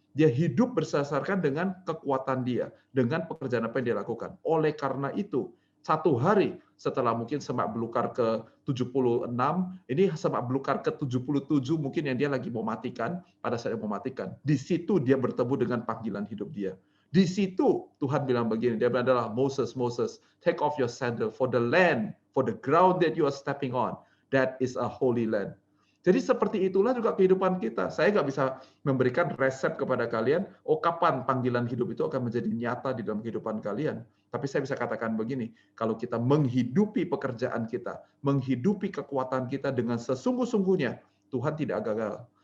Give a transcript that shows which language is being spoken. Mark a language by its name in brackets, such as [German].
[Indonesian] Dia hidup berdasarkan dengan kekuatan dia, dengan pekerjaan apa yang dia lakukan. Oleh karena itu, satu hari setelah mungkin semak belukar ke-76, ini semak belukar ke-77 mungkin yang dia lagi mau matikan, pada saat dia mau matikan. Di situ dia bertemu dengan panggilan hidup dia. Di situ Tuhan bilang begini, dia bilang adalah, [English] Moses, Moses, take off your sandal for the land, for the ground that you are stepping on, that is a holy land. [Indonesian] Jadi seperti itulah juga kehidupan kita. Saya nggak bisa memberikan resep kepada kalian, oh kapan panggilan hidup itu akan menjadi nyata di dalam kehidupan kalian. Tapi saya bisa katakan begini, kalau kita menghidupi pekerjaan kita, menghidupi kekuatan kita dengan sesungguh-sungguhnya, Tuhan tidak gagal.